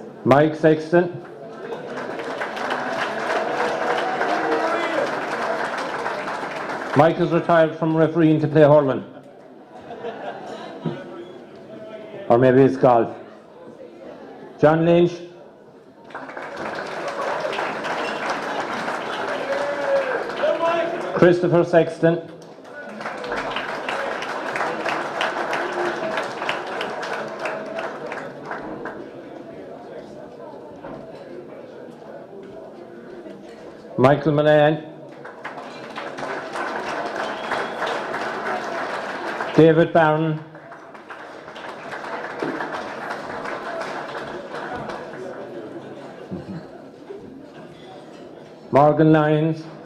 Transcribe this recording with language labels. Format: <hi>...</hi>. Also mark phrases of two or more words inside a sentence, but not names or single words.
<en>Mike Sexton. Mike is retired from refereeing to play hurling. Or maybe it's golf. John Lynch. Christopher Sexton. Michael Milan. David Barron. Morgan Lyons.</en>